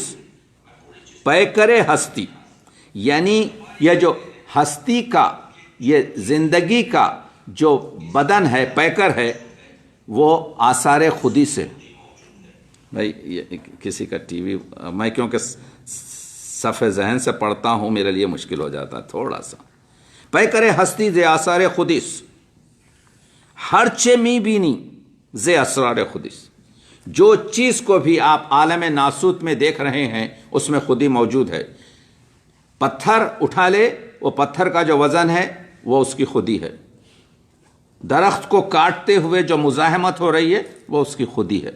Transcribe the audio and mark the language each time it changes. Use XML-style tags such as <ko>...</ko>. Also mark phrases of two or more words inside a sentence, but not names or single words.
<ur>پے کرے ہستی یعنی یہ جو ہستی کا، یہ زندگی کا جو بدن ہے، پیکر ہے، وہ آثار خودی سے. بھائی یہ کسی کا ٹی وی، میں کیونکہ صفحہ ذہن سے پڑھتا ہوں میرے لیے مشکل ہو جاتا تھوڑا سا.</ur> <fa>پے کرے ہستی ز آثار خودیس، ہر چے می بینی ز اسرار خودیس.</fa> <ur>جو چیز کو بھی آپ عالم ناسوت میں دیکھ رہے ہیں اس میں خودی موجود ہے. پتھر اٹھا لے، وہ پتھر کا جو وزن ہے وہ اس کی خودی ہے. درخت کو کاٹتے ہوئے جو مزاحمت ہو رہی ہے وہ اس کی خودی ہے.</ur>